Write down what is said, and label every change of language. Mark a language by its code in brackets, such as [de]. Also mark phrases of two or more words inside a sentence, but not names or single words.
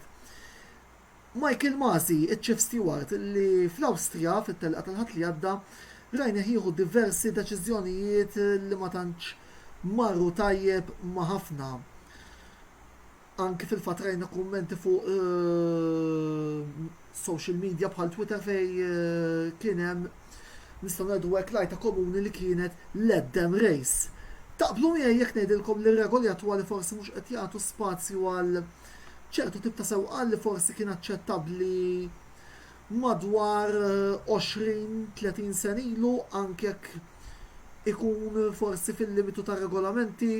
[mt] Michael Masi, iċ- [en] Chief Stewart, [mt] li fl-Awstrija fit-telqa tal-ħadd li għadda rajna jieħu diversi deċiżjonijiet li ma tantx marru tajjeb ma' ħafna. Anki fil-fatt rajna kummenti fuq [en] social media [mt] bħal Twitter fej kien hemm nistgħu ngħidu hekk lajta komuni li kienet [en] let them race. [mt] Taqblu miegħi jekk ngħidilkom li r-regoli attwali forsi mhux qed jagħtu spazju għal ċertu tip ta' sewqan li forsi kien aċċettabbli madwar 20-30 sen ilu anke jekk ikun forsi fil-limitu ta' regolamenti.